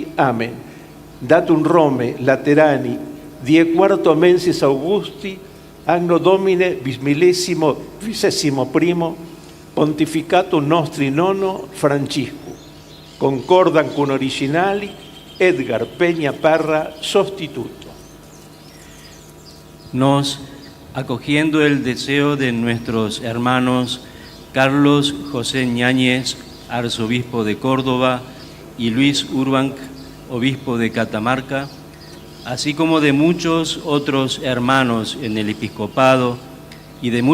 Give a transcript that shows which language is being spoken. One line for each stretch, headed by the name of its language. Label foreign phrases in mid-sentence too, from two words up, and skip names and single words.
Latin: Amen. Datum Rome, Laterani, 14 mensis Augusti, anno Domine 2021, Pontificatum nostri nono Francisco, concordan con originali Edgar Peña Parra, sostituto.
Spanish: Nos, acogiendo el deseo de nuestros hermanos Carlos José Ñáñez, arzobispo de Córdoba, y Luis Urbanch, obispo de Catamarca, así como de muchos otros hermanos en el episcopado y de